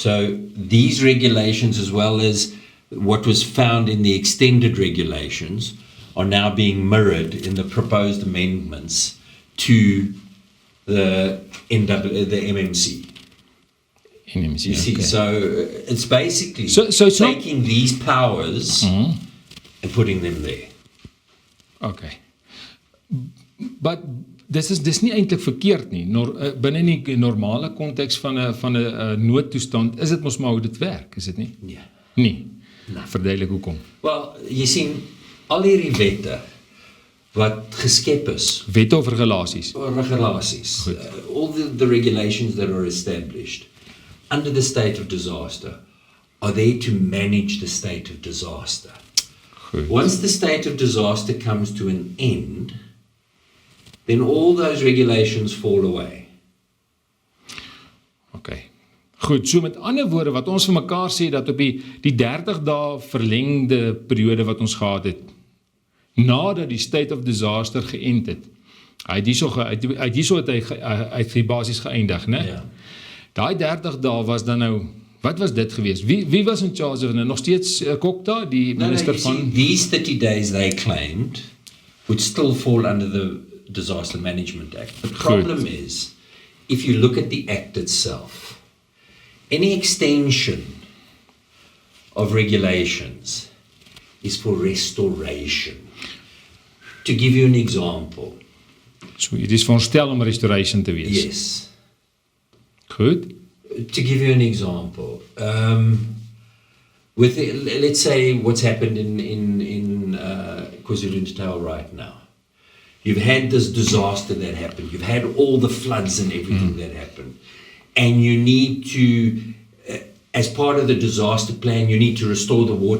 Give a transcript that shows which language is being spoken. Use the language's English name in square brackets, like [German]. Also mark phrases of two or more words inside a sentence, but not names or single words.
[English] So these regulations, as well as what was found in the extended regulations, are now being mirrored in the proposed amendments to the MMC. NMC, You see, okay. so it's basically So it's not- taking these powers and putting them there. Okay. [Afrikaans] But dis nie eintlik verkeerd nie. Binne die normale konteks van 'n noodtoestand is dit mos maar hoe dit werk, is dit nie? Nee. Nee. Verduidelik hoekom. Wel, jy sien, al hierdie wette wat geskep is, Wette of regulasies? or regulasies, [English] all the regulations that are established under the state of disaster are there to manage the state of disaster. [Afrikaans] Goed. [English] Once the state of disaster comes to an end, then all those regulations fall away. Okay. [Afrikaans] Goed, so met ander woorde wat ons vir mekaar sê dat op die 30 dae verlengde periode wat ons gehad het, nadat die [English] state of disaster [Afrikaans] geënt het, hy het basies geëindig, né? Ja. Daai 30 dae was dan nou, wat was dit geweest? Wie was [English] in charge of, [Afrikaans] nog steeds Kokta, die minister [English] you see, [Afrikaans] van... [English] these 30 days they claimed would still fall under the Disaster Management Act. The problem is, if you look at the act itself, any extension of regulations is for restoration. To give you an example. So, [Afrikaans] dit is veronderstel om restoration te wees. [English] Yes. [Afrikaans] Goed. [English] To give you an example, with let's say what's happened in KwaZulu-Natal right now. You've had this disaster that happened. You've had all the floods and everything that happened. And you need to, as part of the disaster plan, you need to restore the water.